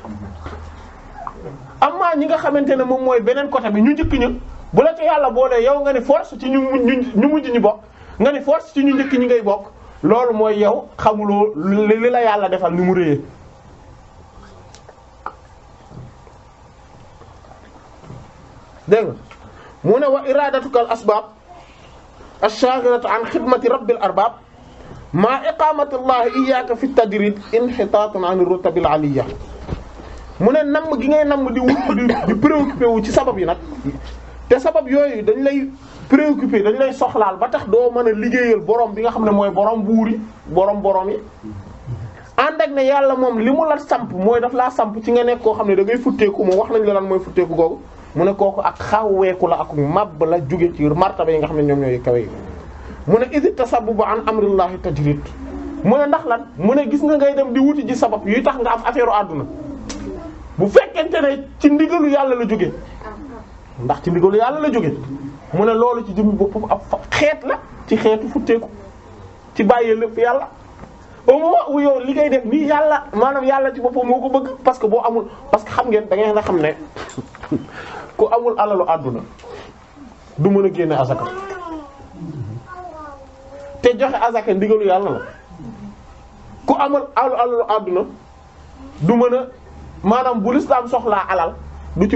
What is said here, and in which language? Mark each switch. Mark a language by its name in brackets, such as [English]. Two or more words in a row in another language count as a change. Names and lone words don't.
[Wolof] amma ñi nga xamante ne moom mooy beneen côté bi ñu njëkk ña bu la ci yàlla boolee yow nga ni force ci ñu mujj ñi bokk nga ni force ci ñu njëkk ñi ngay bokk loolu mooy yow xamuloo li la yàlla defal ni mu réyee. dégg nga mu ne [Arabic] وإرادتك الأسباب الشاغلة عن خدمة رب الأرباب مع إقامة الله إياك في التجريد انحطاط عن الرتب العالية [Wolof] mu ne namm gi ngay namm di wut di préoccupé wu ci sabab yi nag te sabab yooyu dañ lay préoccupé dañ lay soxlaal ba tax doo mën a liggéeyal borom bi nga xam ne mooy borom buuri borom yi ànd ak ne yàlla moom li mu la samp mooy daf laa samp ci nga nekk koo xam ne da ngay futteeku moom wax nañ la lan mooy futteeku googu mu ne kooku ak xawweeku la ak màbb la jóge ci martaba yi nga xam ne ñoom ñooy kawe yi mu ne [Arabic] إذ التسبب عن أمر الله تجريد [Wolof] mu ne ndax lan mu ne gis nga ngay dem di wuti ji sabab yuy tax nga am affaire u àdduna bu fekkente ne ci ndigalu yàlla la jóge ndax ci ndigalu yàlla la jóge mu ne loolu ci jëmmi boppam ab xeet la ci xeetu futteeku ci bàyyee lépp yàlla [French] au moment où [Wolof] yow li ngay def nii yàlla maanaam yàlla ci boppam moo ko bëgg [French] parce que [Wolof] boo amul [French] parce que [Wolof] xam ngeen da ngeen a xam ne ku amul alalu àdduna du mën a génne azaka te joxe azaka ndigalu yàlla la ku amul alalu àdduna du mën a maanaam bu lislaam soxlaa alal du ci